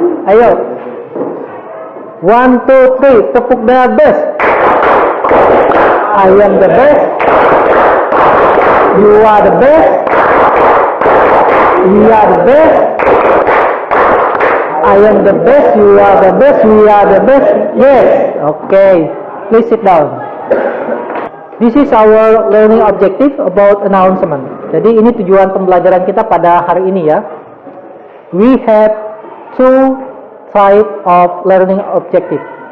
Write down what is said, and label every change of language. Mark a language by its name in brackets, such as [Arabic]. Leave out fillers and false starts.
[Indonesian] Ayo, 1, 2, 3, tepuk [English] the best. I am the best. You are the best. We are the best. I am the best, you are the best, we are the best. Yes. Okay. Please sit down. This is our learning objective about announcement. [Indonesian] Jadi ini tujuan pembelajaran kita pada hari ini ya. [English] We have 2 type of learning objective.